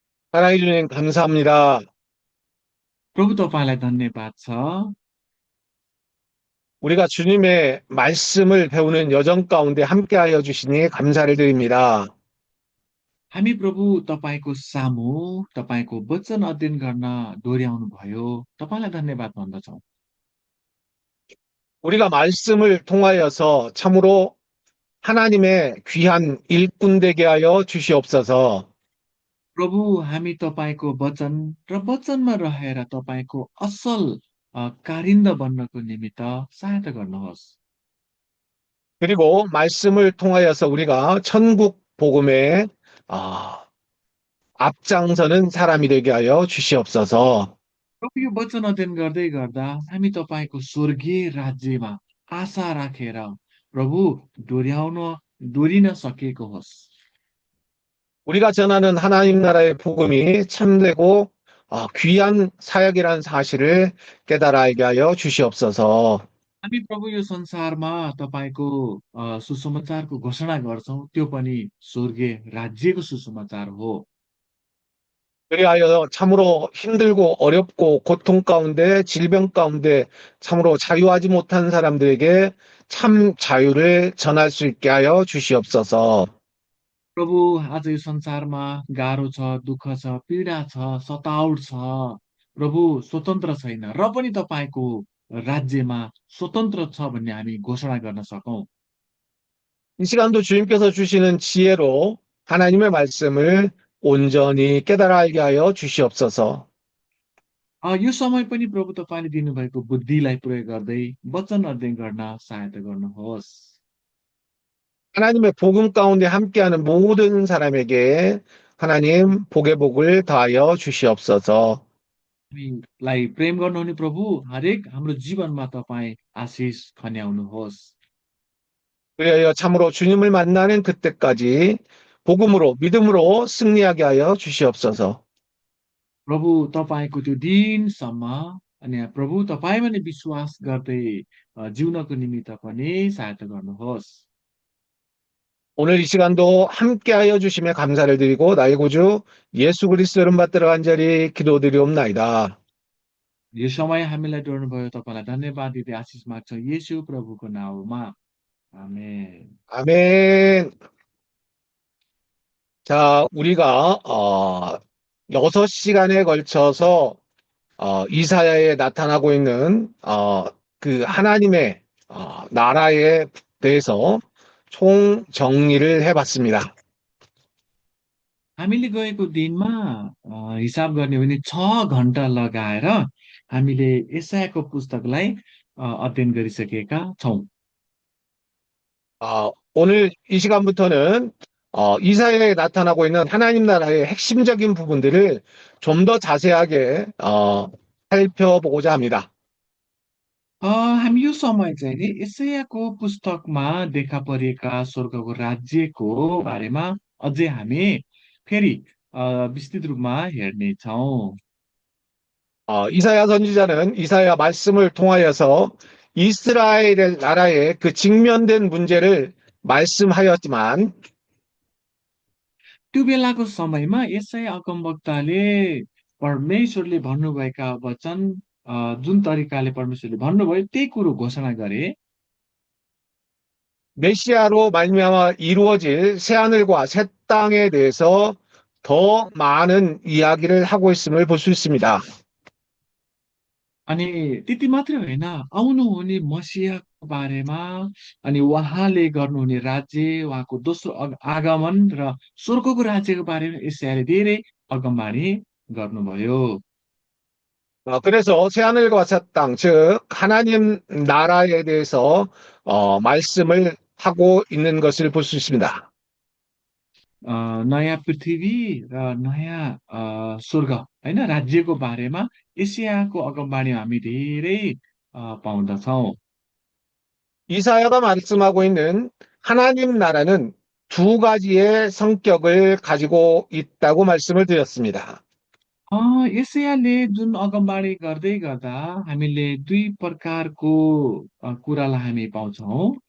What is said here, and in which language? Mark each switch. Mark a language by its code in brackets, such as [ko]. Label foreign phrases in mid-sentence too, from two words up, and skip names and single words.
[ko] 사랑해 주님 감사합니다. [ne] प्रभु तपाईँलाई धन्यवाद छ। [ko] 우리가 주님의 말씀을 배우는 여정 가운데 함께하여 주시니 감사를 드립니다. [ne] हामी प्रभु तपाईँको सामु तपाईँको वचन अध्ययन गर्न डोर्याउनु भयो। तपाईँलाई धन्यवाद भन्दछौँ। [ko] 우리가 말씀을 통하여서 참으로 하나님의 귀한 일꾼 되게 하여 주시옵소서. [ne] प्रभु हामी तपाईँको वचन र वचनमा रहेर तपाईँको असल कारिन्द बन्नको निमित्त सहायता गर्नुहोस्। [ko] 그리고 말씀을 통하여서 우리가 천국 복음에 아, 앞장서는 사람이 되게 하여 주시옵소서. [ne] प्रभु यो वचन अध्ययन गर्दै गर्दा हामी तपाईँको स्वर्गीय राज्यमा आशा राखेर प्रभु डोर्याउन डोरिन सकेको होस्। [ko] 우리가 전하는 하나님 나라의 복음이 참되고 귀한 사역이라는 사실을 깨달아 알게 하여 주시옵소서. [ne] हामी प्रभु यो संसारमा तपाईँको सुसमाचारको घोषणा गर्छौँ, त्यो पनि स्वर्गीय राज्यको सुसमाचार हो। [ko] 그리하여 참으로 힘들고 어렵고 고통 가운데 질병 가운데 참으로 자유하지 못한 사람들에게 참 자유를 전할 수 있게 하여 주시옵소서. [ne] प्रभु आज यो संसारमा गाह्रो छ, दुःख छ, पीडा छ, सताउट छ, प्रभु स्वतन्त्र छैन र पनि तपाईँको राज्यमा स्वतन्त्र छ भन्ने हामी घोषणा गर्न सकौँ। [ko] 이 시간도 주님께서 주시는 지혜로 하나님의 말씀을 온전히 깨달아 알게 하여 주시옵소서. [ne] यो समय पनि प्रभु तपाईँले दिनुभएको बुद्धिलाई प्रयोग गर्दै वचन अध्ययन गर्न सहायता गर्नुहोस्। [ko] 하나님의 복음 가운데 함께하는 모든 사람에게 하나님 복의 복을 더하여 주시옵소서. [ne] हामीलाई प्रेम गर्नुहुने प्रभु हरेक हाम्रो जीवनमा तपाईँ आशिष खन्याउनुहोस्। [ko] 그리하여 참으로 주님을 만나는 그때까지 복음으로 믿음으로 승리하게 하여 주시옵소서. [ne] प्रभु तपाईँको त्यो दिनसम्म अनि प्रभु तपाईँमा नै विश्वास गर्दै जिउनको निमित्त पनि सहायता गर्नुहोस्। [ko] 오늘 이 시간도 함께하여 주심에 감사를 드리고 나의 구주 예수 그리스도 이름 받들어 간절히 기도드리옵나이다. [ne] यो समय हामीलाई जोड्नुभयो, तपाईँलाई धन्यवाद दिँदै आशिष माग्छौँ येशू प्रभुको नाउँमा। आमेन। [ko] 아멘. 자, 우리가 6시간에 걸쳐서 이사야에 나타나고 있는 그 하나님의 나라에 대해서 총 정리를 해봤습니다. [ne] हामीले गएको दिनमा हिसाब गर्ने हो भने 6 घण्टा लगाएर हामीले यशायाको पुस्तकलाई अध्ययन गरिसकेका छौँ। [ko] 오늘 이 시간부터는 이사야에 나타나고 있는 하나님 나라의 핵심적인 부분들을 좀 더 자세하게 살펴보고자 합니다. [ne] हामी यो समय चाहिँ नि यशायाको पुस्तकमा देखा परेका स्वर्गको राज्यको बारेमा अझै हामी फेरि विस्तृत रूपमा हेर्नेछौँ। [ko] 이사야 선지자는 이사야 말씀을 통하여서 이스라엘 나라의 그 직면된 문제를 말씀하였지만 [ne] त्यो बेलाको समयमा यसै अगमवक्ताले परमेश्वरले भन्नुभएका वचन जुन तरिकाले परमेश्वरले भन्नुभयो त्यही कुरो घोषणा गरे। [ko] 메시아로 말미암아 이루어질 새 하늘과 새 땅에 대해서 더 많은 이야기를 하고 있음을 볼 수 있습니다. [ne] अनि त्यति मात्रै होइन, आउनुहुने मसिहाको बारेमा अनि उहाँले गर्नुहुने राज्य, उहाँको दोस्रो आगमन र स्वर्गको राज्यको बारेमा यशायाले धेरै अगमबाणी गर्नुभयो। [ko] 그래서 새 하늘과 새 땅, 즉 하나님 나라에 대해서 말씀을 하고 있는 것을 볼 수 있습니다. [ne] नयाँ पृथ्वी र नयाँ स्वर्ग होइन राज्यको बारेमा एसियाको अगमबाणी हामी धेरै पाउँदछौँ। [ko] 이사야가 말씀하고 있는 하나님 나라는 두 가지의 성격을 가지고 있다고 말씀을 드렸습니다. [ne] एसियाले जुन अगमबाणी गर्दै गर्दा हामीले दुई प्रकारको कुरालाई हामी पाउँछौँ।